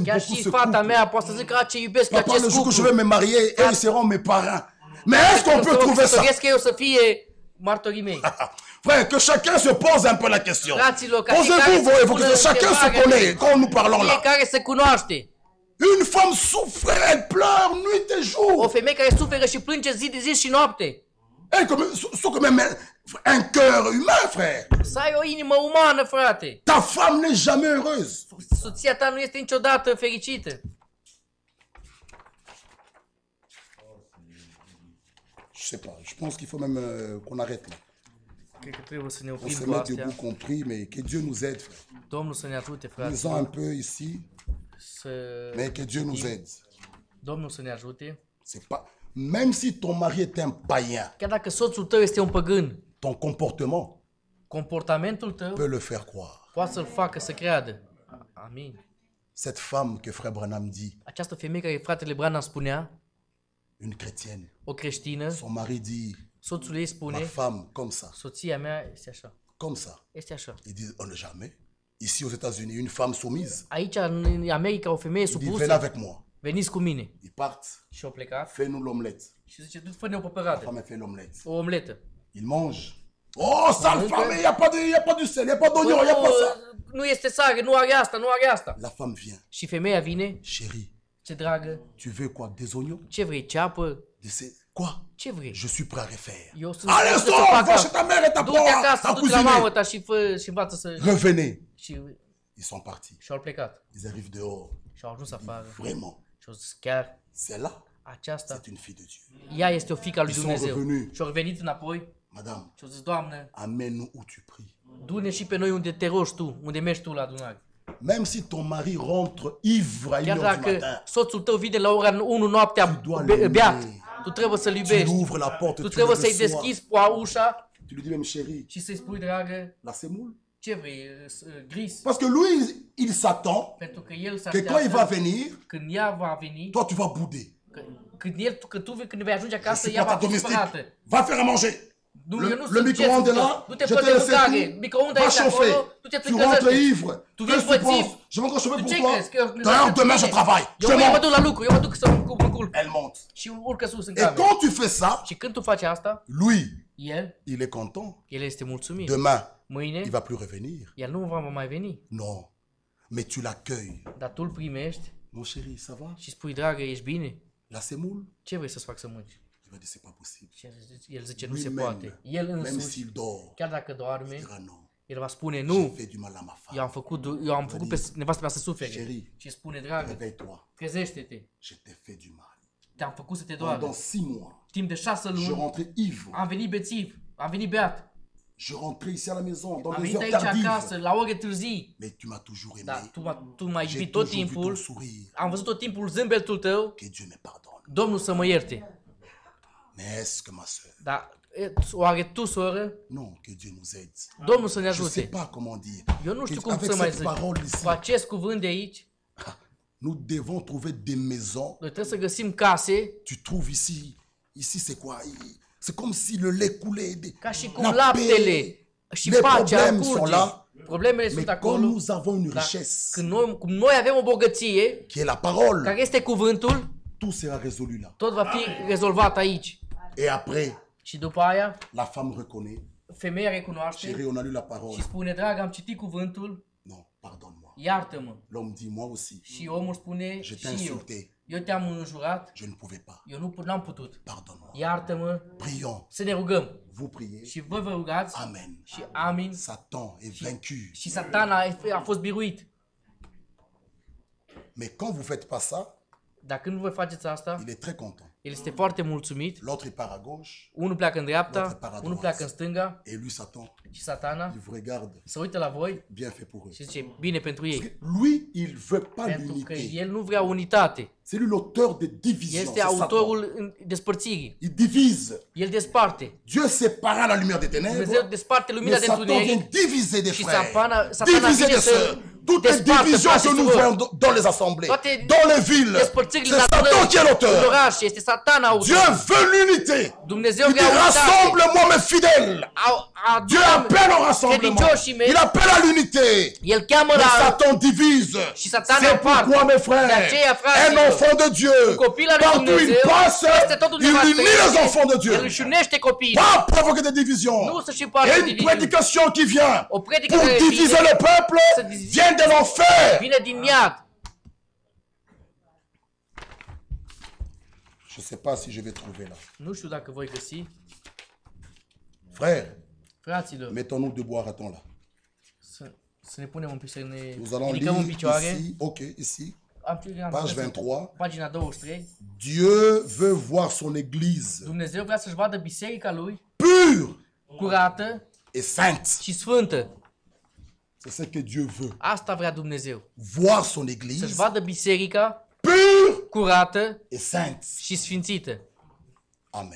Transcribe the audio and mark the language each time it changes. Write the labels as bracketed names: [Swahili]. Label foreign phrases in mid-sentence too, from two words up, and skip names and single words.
[Romanian] Chiar [French] beaucoup [Romanian] și ce fata [French] couple. [Romanian] mea poate să zică, ce iubesc [French] Papa, le [Romanian] acest [French] jour que je [Romanian] cuplu. [French] vais me marier, eux, ils seront mes parents. Mais est-ce qu'on peut trouver ça? [Romanian] Să eu să fie martorii mei. [French] Frère, que chacun se pose un peu la question. [Romanian] Fraților, ca [French] Posez-vous, vous, que chacun se connaît quand nous parlons là. [Romanian] Fiecare se cunoaște. [French] Une femme souffre, elle pleure nuit et jour. [Romanian] O femeie care suferă și plânge zi de zi și noapte. [French] Elle sont quand même un cœur humain, frère. [Romanian] Să ai o inimă umană, frate. [French] Ta femme n'est jamais heureuse. [Romanian] Soția ta nu este niciodată fericită. [French] Je sais pas, je pense qu'il faut même qu'on arrête là. [Romanian] Cred că trebuie să ne [French] On [Romanian] oprim [French] se [Romanian] cu [French] met [Romanian] astea. [French] debout, compris, mais que Dieu nous aide, frère. [Romanian] Domnul să ne ajute, frate. [French] Nous en un peu ici, [Romanian] Să... [French] mais que Dieu nous aide. [Romanian] Domnul să ne ajute. [French] C'est pas... Même si ton mari est un païen, [Romanian] Chiar dacă soțul tău este un păgân, [French] ton comportement [Romanian] comportamentul tău [French] peut le faire croire. [Romanian] poate să-l facă să creadă. Amin. [French] Cette femme que frère Branham dit, [Romanian] Această femeie care fratele Branham spunea, [French] une chrétienne, [Romanian] o creștină, [French] son mari dit, [Romanian] soțul ei [French] ma [Romanian] spune, [French] femme, comme ça, [Romanian] soția mea este așa, [French] comme ça. [Romanian] este așa. [French] Ils disent, on ne jamais. Ici aux États-Unis, une femme soumise, [Romanian] Aici, în America, o femeie [French] il dit, venez [Romanian] supusă, [French] avec moi. [Romanian] veniți cu mine. [French] Ils partent, [Romanian] Și au plecat [French] fais-nous l'omelette. [Romanian] și zice, du fă-ne o [French] La [Romanian] păpărată, [French] femme a fait l'omelette. [Romanian] o omletă. [French] Il mange. Oh, sale femme, il n'y a pas de sel, il n'y a pas d'oignon, il n'y a pas ça. [Romanian] Nu este sare, nu are asta, nu are asta. [French] La femme vient. [Romanian] Și femeia vine, [French] Chérie, [Romanian] ce dragă, [French] tu veux quoi? Des oignons? [Romanian] ce vrei, ceapă, [French] Quoi? [Romanian] ce vrei? [French] Je suis prêt à refaire. [Romanian] Eu sunt [French] Allez, [Romanian] gata să [French] sors, [Romanian] fac [French] va [Romanian] asta. [French] chez ta mère et ta [Romanian] Du-te acasă, [French] à [Romanian] du-te la mamă [French] cuisiner. [Romanian] ta și fă și învață să... [French] Revenez. [Romanian] Și [French] Ils sont partis. [Romanian] au plecat. [French] Ils arrivent dehors. [Romanian] Și au ajuns afară. [French] Vraiment, [Romanian] Și au zis, chiar [French] celle-là, [Romanian] aceasta, [French] c'est une fille de Dieu. [Romanian] ea este o fiică a lui [French] Ils sont [Romanian] Dumnezeu. [French] revenus. [Romanian] Și au revenit înapoi [French] Madame, [Romanian] și au zis, Doamne, [French] amène-nous où tu pries. [Romanian] du-ne și pe noi unde te rogi tu, unde mergi tu la adunare. [French] Même si ton mari rentre ivre à 1 [Romanian] Chiar [French] heure du [Romanian] dacă [French] matin, [Romanian] soțul tău vine la ora 1 noaptea [French] dois l'aimer. [Romanian] beat, tu trebuie să-l [French] tu [Romanian] iubești. [French] lui ouvres la porte, [Romanian] Tu [French] tu [Romanian] trebuie [French] le [Romanian] să-i [French] reçois. [Romanian] deschizi ușa [French] Tu lui dis même chérie, [Romanian] și să-i spui, dragă, [French] la semoule. [Romanian] ce vrei, [French] gris? Parce que lui, il s'attend [Romanian] Pentru că el se [French] que quand il va [Romanian] așteaptă, [French] venir, [Romanian] când ea va veni, [French] toi tu vas bouder. [Romanian] când vei ajunge acasă, [French] C'est [Romanian] ea [French] pas ta [Romanian] va fi [French] domestique. [Romanian] supărată. [French] Va faire à manger. [Romanian] Nu, [French] Le- [Romanian] eu nu [French] le [Romanian] sunt [French] micro-ondes [Romanian] gestul [French] est là, [Romanian] tău. Du-te [French] je [Romanian] pe [French] te laisse [Romanian] băutaie, [French] tout, [Romanian] micro-ondes [French] va [Romanian] este [French] chauffer. [Romanian] acolo, du-te [French] Tu rentres [Romanian] tricăzește. [French] ivre. [Romanian] Tu [French] Qu'est-ce [Romanian] vii [French] que tu penses? [Romanian] pățiv. [French] Je vais encore chauffer [Romanian] Tu [French] pour [Romanian] ce [French] toi. [Romanian] crezi? Că eu- [French] D'ailleurs, demain je travaille. [Romanian] Eu [French] Je [Romanian] mâine mă [French] monte. [Romanian] duc la lucru, eu mă duc să mă culc. [French] Elle monte. [Romanian] Și urcă sus în [French] Et [Romanian] cameră. [French] quand tu fais ça, [Romanian] Și când tu faci asta, [French] lui, [Romanian] el [French] il est content. [Romanian] el este mulțumit. [French] Demain, [Romanian] Mâine, [French] il va plus revenir. [Romanian] el nu va mai veni. [French] Non. Mais tu l'accueilles. [Romanian] Dar tu îl primești [French] Mon chéri, ça va? [Romanian] și spui, dragă, ești bine? [French] La semoule? [Romanian] Ce vrei să-ți fac să mânci? [French] Il va dire c'est pas possible. [Romanian] Și el zice, nu se [French] Lui-même, [Romanian] poate. El [French] même [Romanian] însuși, [French] s'il dort, [Romanian] chiar dacă doarme, [French] il dira non. [Romanian] el va spune, [French] J'ai [Romanian] nu, [French] fait du mal à ma femme. [Romanian] eu am făcut pe nevastă mea să sufere. [French] Chérie, [Romanian] Și spune, dragă, [French] réveille-toi. [Romanian] trezește-te, [French] Je t'ai fait du mal. [Romanian] te-am făcut să te doară. [French] Pendant 6 mois, [Romanian] Timp de 6 [French] je [Romanian] luni [French] rentrais ivre. [Romanian] am venit bețiv, am venit beat, [French] Je rentrais ici à la maison dans [Romanian] am [French] des [Romanian] venit [French] heures [Romanian] aici acasă, [French] tardives. [Romanian] la ore târzii. [French] Mais tu m'as toujours aimé. [Romanian] Dar tu m-ai [French] J'ai [Romanian] iubit tot [French] toujours vu ton [Romanian] timpul, [French] sourire. [Romanian] am văzut tot timpul zâmbetul tău, [French] Que Dieu me pardonne. [Romanian] Domnul să mă ierte. [French] Mais est-ce que ma soeur? [Romanian] Dar oare tu, soră, [French] Non, que Dieu nous aide. [Romanian] Domnul să ne [French] Je ne sais [Romanian] ajute. [French] pas comment dire. [Romanian] Eu nu știu [French] Que [Romanian] cum [French] avec [Romanian] să mai [French] cette [Romanian] zic. [French] parole ici, [Romanian] Cu acest cuvânt de aici, [French] nous devons trouver des maisons. [Romanian] noi trebuie să găsim case, [French] Tu trouves ici c'est quoi? C'est comme si le lait coulait. [Romanian] ca și cum [French] La [Romanian] laptele [French] paix, [Romanian] și [French] les [Romanian] pacea [French] problèmes sont [Romanian] curge. [French] là. [Romanian] Problemele [French] Mais [Romanian] sunt [French] quand [Romanian] acolo. [French] nous avons une [Romanian] Dar [French] richesse, [Romanian] cum noi avem o bogăție, [French] qui est la parole, [Romanian] care este cuvântul, [French] tout sera résolu là. [Romanian] tot va fi rezolvat aici. [French] Et après, [Romanian] Și după aia, [French] la femme reconnaît. [Romanian] femeia recunoaște [French] Chérie, on a lu la parole. [Romanian] și spune, dragă, am citit cuvântul, [French] Non, pardonne-moi. [Romanian] iartă-mă. [French] L'homme dit, moi aussi, [Romanian] Și omul spune, [French] je t'ai [Romanian] și eu, [French] insulté. [Romanian] eu te-am înjurat, [French] Je ne pouvais pas. [Romanian] eu n-am putut. [French] Pardonne-moi. [Romanian] Iartă-mă, [French] Prions. [Romanian] să ne rugăm. [French] Vous priez. [Romanian] Și vă rugați [French] Amen. [Romanian] și amin. [French] Satan est vaincu. [Romanian] Și satana a fost biruit. [French] Mais quand vous faites pas ça, [Romanian] Dar când voi faceți asta, [French] il est très content. [Romanian] El este foarte mulțumit. [French] L'autre il part à gauche. [Romanian] Unul pleacă în dreapta, unul pleacă în stânga [French] Et lui, Satan, [Romanian] și Satana [French] il vous regarde. [Romanian] se uită la voi [French] Bien fait pour eux. [Romanian] și zice, bine pentru ei. [French] Lui, il veut pas [Romanian] Pentru că [French] l'unité. [Romanian] el nu vrea unitate. [French] C'est lui l'auteur de division. [Romanian] Este [French] C'est Satan. [Romanian] autorul despărțirii. [French] Il divise. [Romanian] El desparte. [French] Dieu sépara la lumière des ténèbres. [Romanian] Dumnezeu desparte lumina [French] Mais [Romanian] de [French] Satan vient [Romanian] întuneric [French] diviser des [Romanian] și [French] frères. [Romanian] Satana [French] Diviser [Romanian] vine [French] des [Romanian] să [French] sœurs. Toutes les [Romanian] despartă [French] divisions [Romanian] frate [French] que [Romanian] și [French] nous [Romanian] surori. [French] voyons dans les assemblées, [Romanian] Toate [French] dans les villes, [Romanian] despărțirile [French] c'est Satan qui est [Romanian] în [French] l'auteur. [Romanian] oraș, este Satana [French] Dieu [Romanian] autorul. [French] veut l'unité. [Romanian] Dumnezeu [French] Il [Romanian] vrea [French] dit [Romanian] unitate. [French] rassemble-moi mes fidèles. Dieu appelle au rassemblement. [Romanian] credincioșii mei. [French] Il appelle à l'unité. [Romanian] El cheamă [French] Mais [Romanian] la [French] Satan divise. [Romanian] și Satana [French] C'est [Romanian] împarte. [French] pourquoi, mes [Romanian] De [French] frères, [Romanian] aceea, [French] un [Romanian] fraților, [French] enfant de Dieu, [Romanian] un copil al lui [French] partout où il [Romanian] Dumnezeu, [French] passe, [Romanian] peste tot unde [French] il [Romanian] va [French] unit les [Romanian] trece, [French] enfants de Dieu. [Romanian] el își unește copiii. [French] Pas provoquer des divisions. [Romanian] Nu să-și împartă [French] Et une [Romanian] diviziuni. [French] prédication qui vient [Romanian] O predică [French] pour [Romanian] care [French] diviser le peuple vient de l'enfer. [Romanian] vine din iad. [French] Je ne sais pas si je vais trouver là. [Romanian] Nu știu dacă voi găsi. [French] Frères, [Romanian] Fraților, [French] mettons-nous debout, arrêtons là. [Romanian] să ne punem un pic, să ne [French] Nous allons [Romanian] ridicăm în [French] lire [Romanian] picioare. [French] ici, ok, ici, [Romanian] Am [French] page 23. [Romanian] Pagina 23. [French] Dieu veut voir son église [Romanian] Dumnezeu vrea să-și vadă biserica lui [French] pure [Romanian] curată [French] et sainte. [Romanian] și sfântă. [French] C'est ce que Dieu veut. [Romanian] Asta vrea Dumnezeu. [French] Voir son [Romanian] Să-și [French] église [Romanian] vadă biserica [French] pure [Romanian] curată [French] et sainte. [Romanian] și sfințită. [French] Amen.